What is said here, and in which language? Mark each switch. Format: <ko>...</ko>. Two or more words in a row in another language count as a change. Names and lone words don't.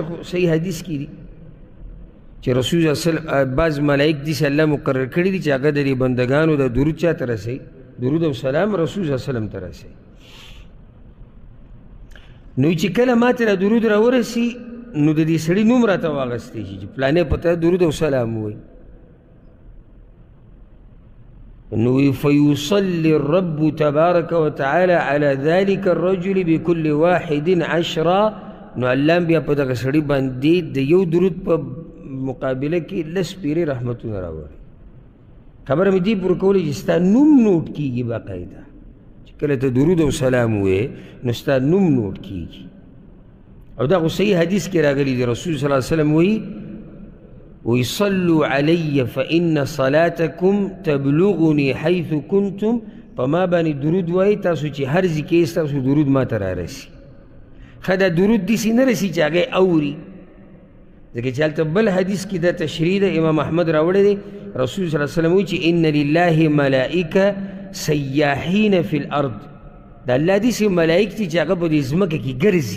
<ps>صحیح حدیث کې دي چې رسول</ps> <ar>صلی الله علیه وسلم</ar> <ps>بعض ملائک داسې الله مقرر کړي دي چې هغه د دې بندګانو د درود چا ته رسوي، درود او سلام رسول</ps> <ar>صلی الله علیه وسلم</ar> <ps>ته رسوي. نو چې کله ما ته درود را ورسي نو د دې سړي نوم راته واغستی شي چې فلانې په ته درود او سلام ووایي.</ps> <ar>نو فیصلی الرب تبارک وتعالى على ذلك الرجل بكل واحد 10.</ar> <ps>نو الله بیا په دغه سړي باندې د یو درود په مقابله کې 10 پیرې رحمتونه راوړي. خبره مې دې پوره کولی چې ستا نوم نوټ کېږي باقاعده، چې کله ته درود او سلام ووایې نو ستا نوم نوټ کېږي. او دا خو صحیح حدیث کې راغلی دی، رسول</ps> <ar>صلی الله علیه وسلم</ar> <ps>وایي</ps> <ar>وصلوا علی فإن صلاتکم تبلغنی حیث کنتم.</ar> <ps>په ما باندې درود وایي تاسو چې هر ځای کې ستاسو درود ما ته رارسي. ښه دا درود داسې نه رسي چې هغه اوري، ځکه چې هلته بل حدیث کې دا تشریح ده امام احمد راوړی دی. رسول</ps> <ar>صلی الله علیه وسلم</ar> <ps>وایي چې</ps> <ar>ان لله ملائکه سیاحین فی الارض،</ar> <ps>د الله داسې ملائک دي چې هغه په دې ځمکه کې ګرځي.</ps>